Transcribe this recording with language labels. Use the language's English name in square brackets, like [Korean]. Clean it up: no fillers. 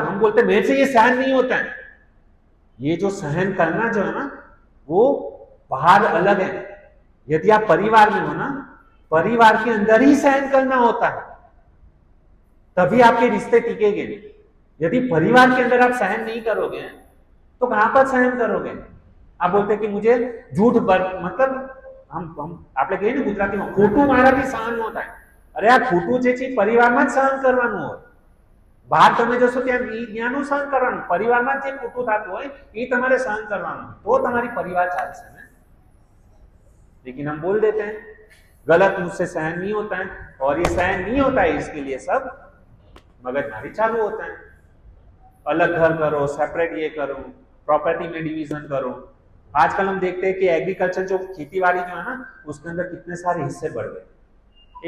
[Hindi] हम बोलते हैं मेरे से ये सहन नहीं होता है। ये जो सहन करना जो है ना, वो बाहर अलग है। यदि आप परिवार में हो ना, परिवार के अंदर ही सहन करना होता है, तभी आपके रिश्ते टिकेंगे। यदि परिवार के अंदर आप सहन नहीं करोगे तो कहां पर सहन करोगे? आप बोलते कि मुझे झूठ मतलब हम [Gujarati] આપણે કહીએ ને ગુજરાતીમાં ખોટું મારાથી સહન ન થાય। અરે આ ખોટું જે છે પરિવારમાં જ સહન કરવાનું હોય। બહાર તમે જશો ત્યાં જ્ઞાનનું સહન કરવાનું, પરિવારમાં જે ખોટું થતું હોય એ તમારે સહન કરવાનું, તો તમારી પરિવાર ચાલશે ને। [Hindi] लेकिन हम बोल देते हैं गलत मुझसे सहन नहीं होता है, और ये सहन नहीं होता है इसके लिए सब मगजमारी चालू होता है। अलग घर करो, सेपरेट ये करो, प्रॉपर्टी में डिवीजन करो। आजकल हम देखते हैं कि एग्रीकल्चर जो खेतीबाड़ी जो है ना, उसके अंदर कितने सारे हिस्से बढ़ गए।